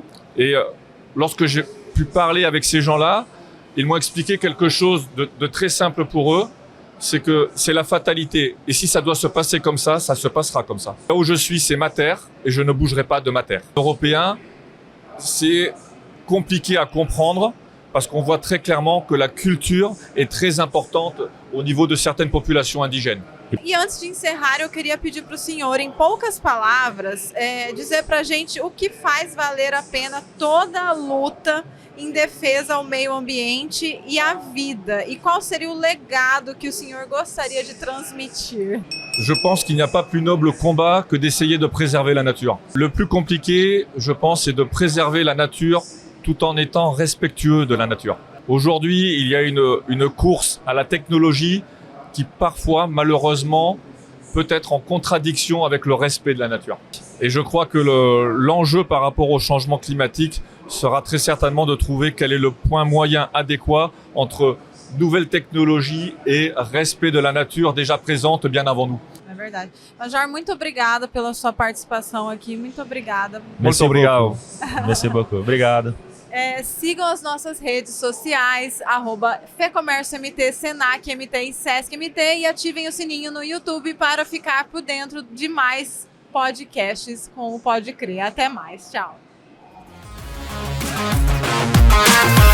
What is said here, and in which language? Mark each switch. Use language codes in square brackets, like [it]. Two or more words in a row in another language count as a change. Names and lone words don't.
[fr] Et lorsque j'ai pu parler avec ces gens-là, ils m'ont expliqué quelque chose de très simple pour eux, c'est que c'est la fatalité. Et si ça doit se passer comme ça se passera comme ça. Là où je suis, c'est ma terre, et je ne bougerai pas de ma terre. Européen, c'est compliqué à comprendre, parce qu'on voit très clairement que la culture est très importante au niveau de certaines populations indigènes. [pt] E antes de encerrar, eu queria pedir para o senhor, em poucas palavras, dizer para a gente o que faz valer a pena toda a luta em defesa ao meio ambiente e à vida. E qual seria o legado que o senhor gostaria de transmitir? [fr] Je pense qu'il n'y a pas plus noble combat que d'essayer de préserver la nature. Le plus compliqué, je pense, c'est de préserver la nature tout en étant respectueux de la nature. Aujourd'hui, il y a une course à la technologie qui parfois, malheureusement, peut être en contradiction avec le respect de la nature. Et je crois que l'enjeu par rapport au changement climatique sera très certainement de trouver quel est le point moyen adéquat entre nouvelles technologies et respect de la nature déjà présente bien avant nous. [pt] É verdade. Major, muito obrigada pela sua participação aqui. Muito obrigada. Muito obrigado. [fr] Merci beaucoup. [pt] Obrigado. Sigam as nossas redes sociais, @FEComércioMT, Senac MT e Sesc MT, e ativem o sininho no YouTube para ficar por dentro de mais podcasts com o Pode Crer. Até mais. Tchau.